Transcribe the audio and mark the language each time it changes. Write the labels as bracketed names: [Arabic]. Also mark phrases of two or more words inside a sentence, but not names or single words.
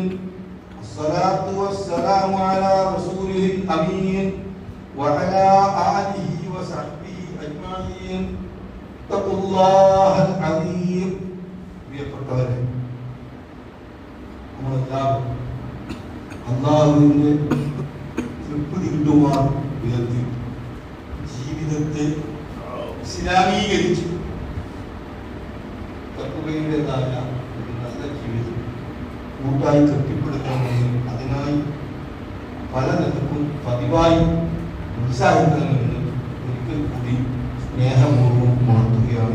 [Arabic] الصلاة والسلام على رسوله الأمين وعلى آله وصحبه أجمعين. اتقوا الله العظيم. [Malayalam] അള്ളാഹുവിന്റെ തൃപ്തി കിട്ടുവാൻ വിധത്തിൽ ജീവിതത്തെ ഇസ്ലാമീകരിച്ചു തഖ്വയുടേതായ ഒരു നല്ല ജീവിതം കൂട്ടായി കെട്ടിപ്പടുക്കണമെന്നും അതിനായി പല നിലക്കും പതിവായി ഉത്സാഹിക്കണമെന്ന് ഒരിക്കൽ കൂടി സ്നേഹപൂർവ്വം ഉണർത്തുകയാണ്.